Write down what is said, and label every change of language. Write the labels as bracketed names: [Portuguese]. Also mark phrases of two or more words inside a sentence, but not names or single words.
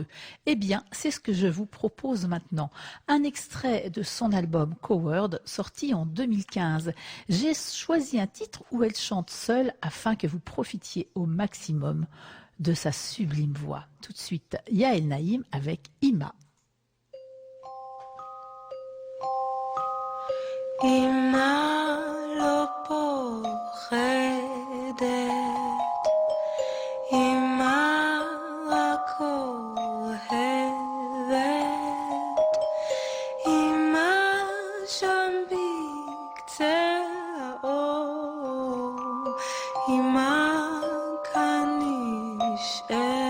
[French] Eh bien, c'est ce que je vous propose maintenant. Un extrait de son album Coward, sorti en 2015. J'ai choisi un titre où elle chante seule afin que vous profitiez au maximum de sa sublime voix. Tout de suite, Yael Naïm avec Ima. [Hebrew] אמא לא פוחדת, אמא רק אוהבת, אמא שם בקצה האור, אמא כאן נשארת